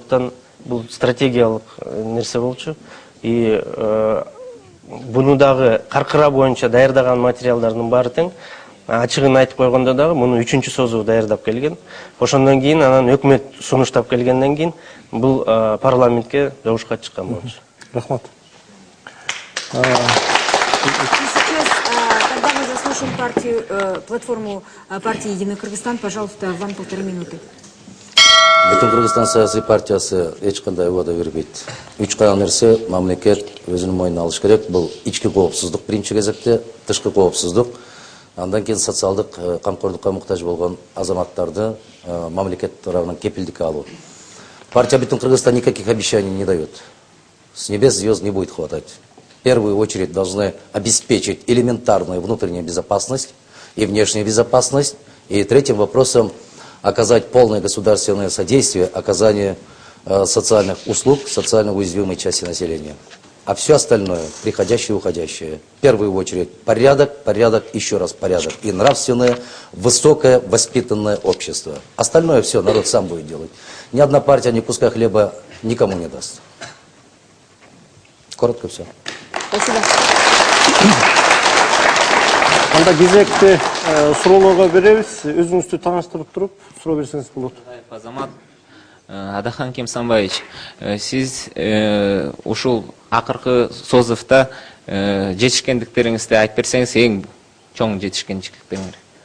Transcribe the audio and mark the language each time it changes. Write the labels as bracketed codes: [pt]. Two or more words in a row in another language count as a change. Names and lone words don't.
[ky] Ошондуктан бул стратегиялык нерсе болчу. и буну дагы каркыра боюнча даярдаган материалдардын баары тең. Ачыгын айтып койгондо дагы муну 3-чү созу даярдап келген. Ошондон кийин анан өкмөт сунуштап келгенден кийин бул парламентке добушка чыккан болчу. Рахмат. [ru] Сейчас, когда мы заслушаем платформу партии «Единый Кыргызстан», пожалуйста, вам 1,5 минуты. [ky] Бүтүн Кыргызстан саясий партиясы эч кандай убада бербейт. 3 гана нерсе мамлекет өзүнүн мойнуна алыш керек. Бул ички коопсуздук биринчи кезекте, тышкы коопсуздук. Андан кийин социалдык камкордукка муктаж болгон азаматтарды мамлекет тарабынан кепилдикке алуу. [ru] Партия Бүтүн Кыргызстан никаких обещаний не дает. С небес звезд не будет хватать. В первую очередь должны обеспечить элементарную внутреннюю безопасность и внешнюю безопасность. И третьим вопросом оказать полное государственное содействие оказанию социальных услуг социально уязвимой части населения. А все остальное, приходящее и уходящее, в первую очередь порядок, порядок, еще раз порядок. И нравственное, высокое, воспитанное общество. Остальное все народ сам будет делать. Ни одна партия ни куска хлеба никому не даст. Коротко все. Спасибо. [ky] Анда кезекти суроолорго беребиз. Өзүңүздү тааныштырып туруп, суроо берсеңиз болот. Азамат Адахан Кемсанбаевич, сиз ушул акыркы созувда жетишкендиктериңизди айтып берсеңиз, эң чоң жетишкендиктериңер.